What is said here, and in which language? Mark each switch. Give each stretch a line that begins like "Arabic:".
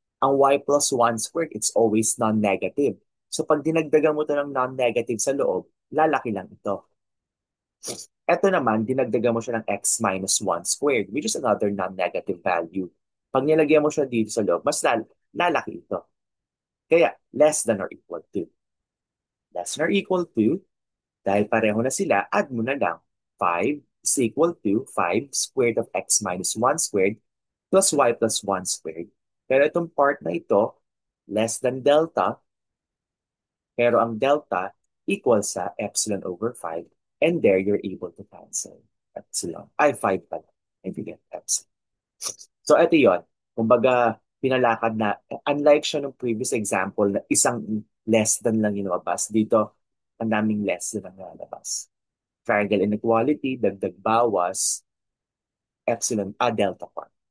Filipino: Ang y plus 1 squared,
English: it's always non-negative.
Filipino: So, pag dinagdagan mo to ng non-negative sa loob, lalaki lang ito. Ito naman, dinagdagan mo siya ng x minus 1 squared,
English: which is another non-negative value.
Filipino: Pag nilagyan mo siya dito sa loob, mas lalaki ito. Kaya, less than or equal to. Less than or equal to, dahil pareho na sila, add mo na lang.
English: 5 is equal to 5 squared of x minus 1 squared plus y plus 1 squared.
Filipino: Pero itong part na ito, less than delta, pero ang delta equals sa epsilon over 5.
English: And there, you're able to cancel epsilon.
Filipino: Ay, 5 pala.
English: And you get epsilon.
Filipino: So, ito yon. Kumbaga, pinalakad na, unlike siya ng previous example na isang less than lang yung lumabas, dito, ang daming less than ang lalabas. Triangle inequality, dagdag bawas, epsilon, delta part.